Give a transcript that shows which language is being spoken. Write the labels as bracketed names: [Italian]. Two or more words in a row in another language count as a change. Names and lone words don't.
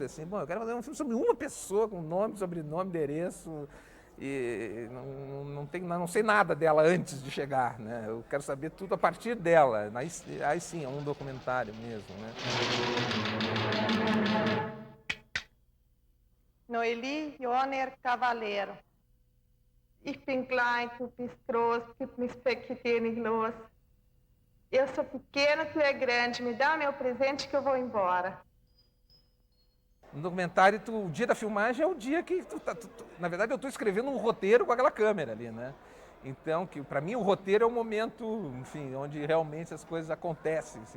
[Portuguese] Assim, bom, eu quero fazer um filme sobre uma pessoa, com nome, sobrenome, endereço, e não sei nada dela antes de chegar, né? Eu quero saber tudo a partir dela. Aí sim, é um documentário mesmo, né? Noeli Joner Cavaleiro. [German] Ich bin klein, du bist groß, gib mir dir nicht los. [Portuguese] Eu sou pequena, tu é grande, me dá meu presente que eu vou embora. No documentário, o dia da filmagem é o dia que na verdade, eu estou escrevendo um roteiro com aquela câmera ali, né? Então, para mim, o roteiro é o momento, enfim, onde realmente as coisas acontecem, assim.